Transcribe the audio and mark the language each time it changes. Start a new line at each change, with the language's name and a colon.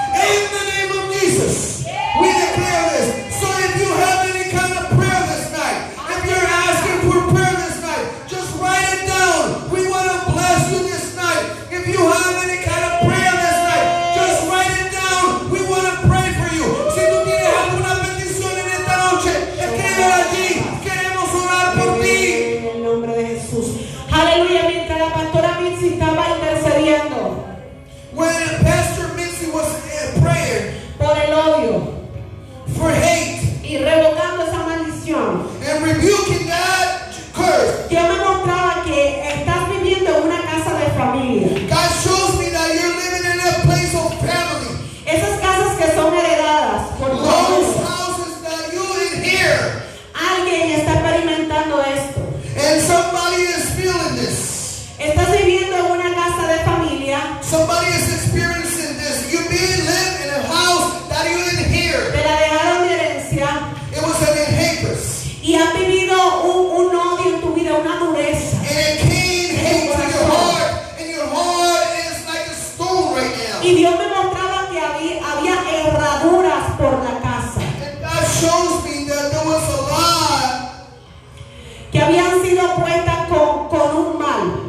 English: In the name of Jesus, we declare this. So if you have any kind of prayer this night, if you're asking for prayer this night, just write it down. We want to bless you this night. If you have any kind of prayer this night, just write it down. We want to pray for you.
Spanish: Si tú tienes alguna petición en esta noche, escríbela allí. Queremos orar por ti. En el nombre de Jesús. Aleluya. Mientras la pastora Mitzi estaba intercediendo
English: When Pastor Mitzi was praying
Spanish: por el odio
English: for hate
Spanish: y revocando esa maldición,
English: and rebuking that curse,
Spanish: Dios me mostraba que estás viviendo en una casa de familia.
English: God shows me that you're living in a place of family.
Spanish: Esas casas que son heredadas por
English: Those
Spanish: todos.
English: houses that you inherit.
Spanish: Alguien está experimentando esto.
English: And somebody is feeling this.
Spanish: Estás viviendo en una casa de familia.
English: Somebody is experiencing this. You live in a house that you inherit.
Spanish: Te la dejaron de herencia
English: It was an inheritance.
Spanish: y has vivido un odio en tu vida, una dureza.
English: And it came hate to your heart. And your heart is like a stone right now.
Spanish: Y Dios me mostraba que había herraduras por la casa
English: And God shows me that there was a lot
Spanish: que habían sido puestas con un mal.